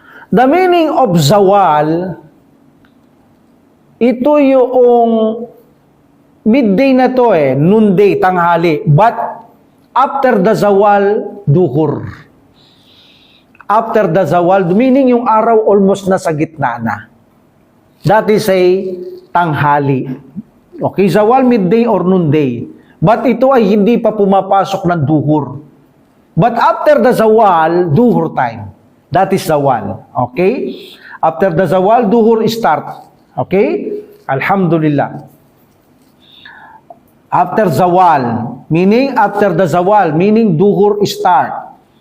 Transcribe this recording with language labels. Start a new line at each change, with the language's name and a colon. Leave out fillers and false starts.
English: The meaning of zawal,
Filipino: ito yung midday na to noonday, tanghali.
English: But after the zawal, duhur. After the zawal, meaning
Filipino: yung araw almost nasa gitna na.
English: That is a tanghali. Okay, zawal, midday or noonday.
Filipino: But ito ay hindi pa pumapasok ng duhur.
English: But after the zawal, duhur time. That is zawal. Okay? After the zawal, duhur start. Okay? Alhamdulillah. After zawal, meaning after the zawal, meaning duhur start.